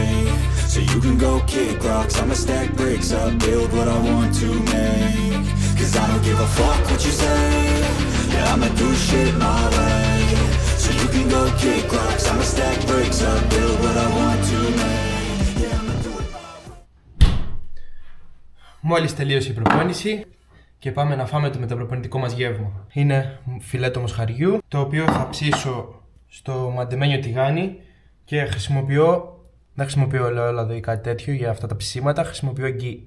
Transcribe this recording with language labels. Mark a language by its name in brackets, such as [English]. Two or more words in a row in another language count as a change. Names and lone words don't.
[English] So you can go kick rocks. I'ma stack bricks up, build what I want to make. Cause I don't give a fuck what you say. Yeah, I'ma do shit my way. So you can go kick rocks. I'ma stack bricks up, build what I want to make. [Greek] Μόλις τελείωσε η προπόνηση και πάμε να φάμε το μεταπροπονητικό μας γεύμα. Είναι φιλέτο μοσχαριού, το οποίο θα ψήσω στο μαντεμένιο τηγάνι και δεν χρησιμοποιώ ελαιόλαδο ή κάτι τέτοιο για αυτά τα ψήματα, χρησιμοποιώ γκί.